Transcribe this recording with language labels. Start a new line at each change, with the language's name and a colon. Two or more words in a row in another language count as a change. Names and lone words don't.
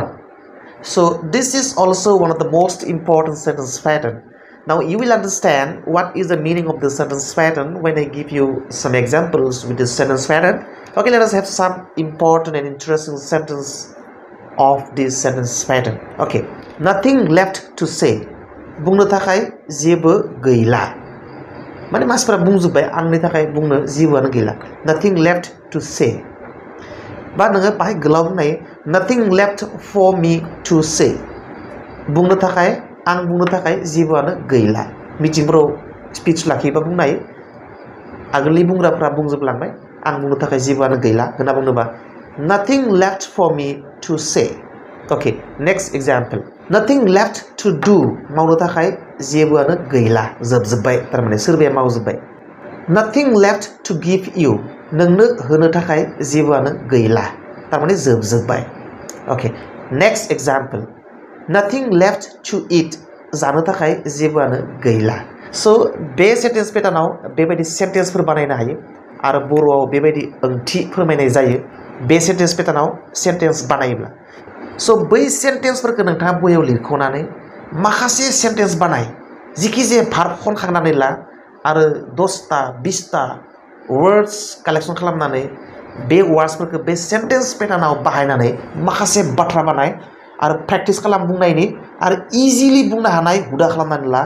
English: So this is also one of the most important sentence pattern. Now you will understand what is the meaning of the sentence pattern when I give you some examples with this sentence pattern. Okay, let us have some important and interesting sentence of this sentence pattern. Okay, nothing left to say.
Bodo: बुंनो थाखाय जेबो गैला. माने मानसिफोरा बुंजोबबाय आंनि थाखाय बुंनो जेबोआनो गैला.
English: Nothing left to say.
Bodo: बा नोङो बाहाय गोलाव बुंनाय
English: nothing left for me to say.
Bodo: बुंनो थाखाय आं बुंनो थाखाय जेबोआनो गैला. मिटिंफोराव स्पिच लाखियोबा बुंनो हायो आगोलनि बुंग्राफ्रा बुंजोबलांबाय आं बुंनो थाखाय जेबोआनो गैला होनना बुंनोबा
English: nothing left for me to say. Okay, next example. Nothing left to do.
Bodo: मावनो थाखाय जेबोआनो गैला जोबजोबबाय थारमाने सोरबाया मावजोबबाय.
English: Nothing left to give you.
Bodo: नोंनो होनो थाखाय जेबोआनो गैला थारमाने जोबजोबबाय.
English: Okay, next example. Nothing left to eat.
Bodo: जानो थाखाय जेबोआनो गैला. So बे
English: sentence pattern
Bodo: बेबायदि सेन्टेन्सफोर बानायनो हायो आरो बर'आव बेबायदि ओंथि फोरमायनाय जायो बे
English: sentence pattern sentence
Bodo: बानायोब्ला. So बै सेन्टेन्सफोरखौ नोंथाङा बहियाव लिरख'नानै माखासे सेन्टेन्स बानाय जिखि जाया भार्ब खनखांनानै ला आरो
English: 10 20 words collection
Bodo: खालामनानै बे वार्ड्सफोरखौ बे
English: sentence pattern
Bodo: बाहायनानै माखासे बाथ्रा बानाय आरो प्रेक्टिस खालाम बुंनायनि आरो इजिलि बुंनो हानाय हुदा खालामनानै ला.